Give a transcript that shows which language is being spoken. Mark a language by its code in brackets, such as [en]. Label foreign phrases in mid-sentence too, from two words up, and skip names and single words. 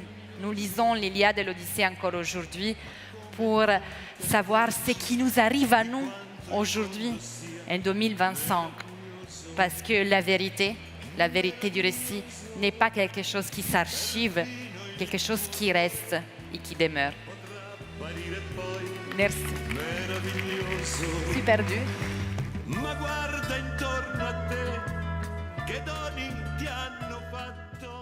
[fr] Nous lisons l'Iliade et l'Odyssée encore aujourd'hui pour savoir ce qui nous arrive à nous aujourd'hui, en 2025. Parce que la vérité du récit n'est pas quelque chose qui s'archive, quelque chose qui reste et qui demeure. Merci. Je suis perdue. [it] Ma guarda intorno a te, che doni ti hanno fatto.